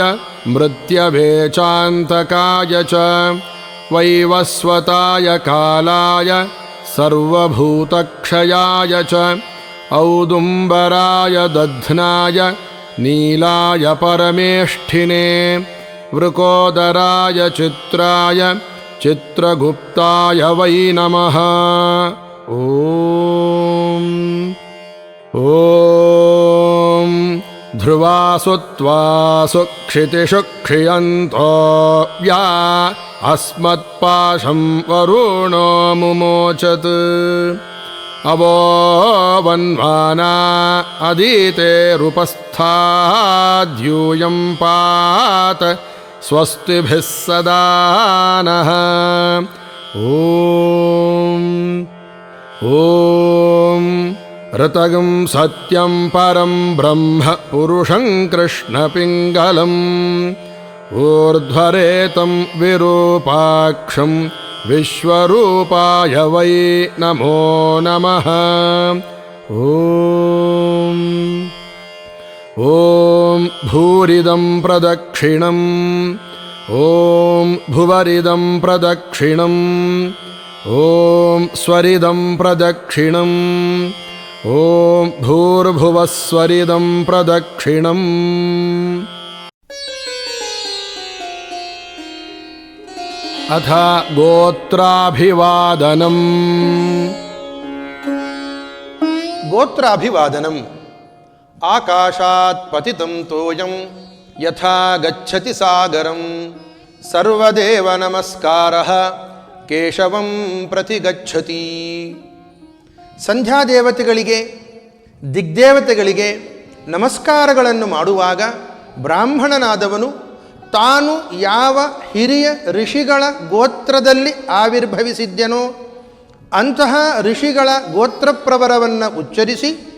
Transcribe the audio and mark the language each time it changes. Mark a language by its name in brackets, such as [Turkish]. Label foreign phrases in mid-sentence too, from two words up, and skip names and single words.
[Sanskrit] ಮೃತ್ಯವೇ ಚಾಂತಕಾಯ ಚ ವೈವಸ್ವತಾಯ ಕಾಲಾಯ ಸರ್ವಭೂತಕ್ಷಯಾಯ ಚ ಔದುಂಬರಾಯ ದಧ್ನಾಯ ನೀಲಾಯ ಪರಮೇಷ್ಠಿನೇ ವೃಕೋದರಾಯ ಚಿತ್ರಾಯ ಚಿತ್ರಗುಪ್ತಾಯ ವೈ ನಮಃ ಓಂ ಓಂ ಧ್ರುವಾಸು ತ್ವಾಸು ಕ್ಷಿತಿಷು ಕ್ಷಿಯಂತೋ ವ್ಯಾ ಅಸ್ಮತ್ಪಾಶಂ ವರುಣೋ ಮುಮೋಚತ್ ಅವೋ ವನ್ವಾನಾ ಅದೀತೇರುಪಸ್ಥಾದ್ಯೂಯಂ ಪಾತ ಸ್ವಸ್ತಿಭಿಃ ಸದಾ ನಃ ಓಂ ಓಂ ಋತಗಂ ಸತ್ಯಂ ಪರಂ ಬ್ರಹ್ಮ ಪುರುಷಂ ಕೃಷ್ಣಪಿಂಗಲಂ ಊರ್ಧ್ವರೇತಂ ವಿರೂಪಾಕ್ಷಂ ವಿಶ್ವರೂಪಾಯ ವೈ ನಮೋ ನಮಃ ಓಂ ಓಂ ಭೂರಿದಂ ಪ್ರದಕ್ಷಿಣಂ ಓಂ ಭುವರಿದಂ ಪ್ರದಕ್ಷಿಣಂ ಓಂ ಸ್ವರಿದಂ ಪ್ರದಕ್ಷಿಣಂ ಓಂ ಭೂರ್ಭುವಸ್ವರಿದಂ ಪ್ರದಕ್ಷಿಣಂ ಅಥ ಗೋತ್ರಾಭಿವಾದನಂ ಗೋತ್ರಾಭಿವಾದನಂ ಆಕಾಶಾತ್ ಪತಿತಂ ತೋಯಂ ಯಥಾ ಗಚ್ಚತಿ ಸಾಗರಂ ಸರ್ವದೇವ ನಮಸ್ಕಾರಃ ಕೇಶವಂ ಪ್ರತಿ ಗಚ್ಚತಿ. [Kannada] ಸಂಧ್ಯಾದೇವತೆಗಳಿಗೆ ದಿಗ್ದೇವತೆಗಳಿಗೆ ನಮಸ್ಕಾರಗಳನ್ನು ಮಾಡುವಾಗ ಬ್ರಾಹ್ಮಣನಾದವನು ತಾನು ಯಾವ ಹಿರಿಯ ಋಷಿಗಳ ಗೋತ್ರದಲ್ಲಿ ಆವಿರ್ಭವಿಸಿದ್ದನೋ ಅಂತಹ ಋಷಿಗಳ ಗೋತ್ರಪ್ರವರವನ್ನು ಉಚ್ಚರಿಸಿ